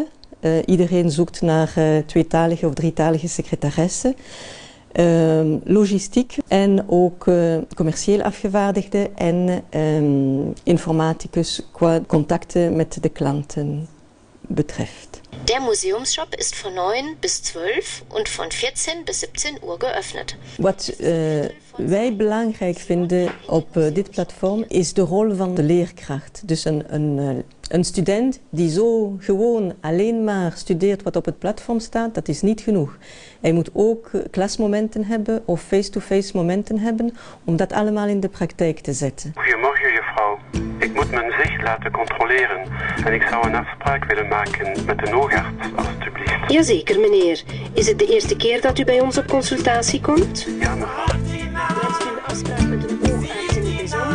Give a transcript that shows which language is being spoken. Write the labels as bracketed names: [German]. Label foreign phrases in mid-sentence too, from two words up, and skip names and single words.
[Dutch] Iedereen zoekt naar tweetalige of drietalige secretaresse. Logistiek en ook commercieel afgevaardigde en informaticus qua contacten met de klanten betreft. [German] Der Museumsshop ist von 9 bis 12 und von 14 bis 17 Uhr geöffnet. [Dutch] Wat wij belangrijk vinden op dit platform is de rol van de leerkracht. Dus een Een student die zo gewoon alleen maar studeert wat op het platform staat, dat is niet genoeg. Hij moet ook klasmomenten hebben of face-to-face momenten hebben om dat allemaal in de praktijk te zetten. Goedemorgen juffrouw. Ik moet mijn zicht laten controleren en ik zou een afspraak willen maken met de oogarts, alstublieft. Jazeker meneer. Is het de eerste keer dat u bij ons op consultatie komt? Ja mevrouw. Wenst u een afspraak met een oogarts in het bijzonder?